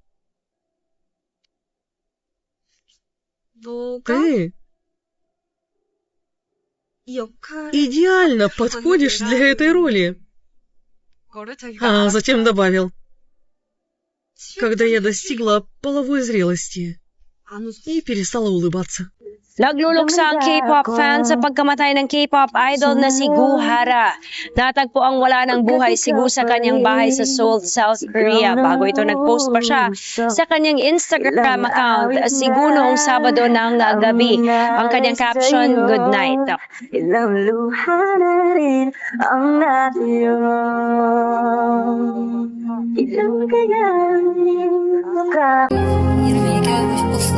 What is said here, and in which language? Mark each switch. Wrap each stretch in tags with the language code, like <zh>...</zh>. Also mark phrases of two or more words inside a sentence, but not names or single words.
<ru>Ты идеально подходишь для этой роли. А затем добавил: когда я достигла половой зрелости и перестала улыбаться.</ru> <tl>Nagluluksa ang K-pop fan sa pagkamatay ng K-pop idol na si Gu Hara. Natagpo ang wala ng buhay si Gu sa kanyang bahay sa Seoul, South Korea. Bago ito nag-post pa siya sa kanyang</tl> <en>Instagram account,</en> <tl>si Gu noong Sabado ng gabi. Ang kanyang caption,</tl> <en>"Good night."</en> <ko>이러면 얘기하고 싶었어.</ko>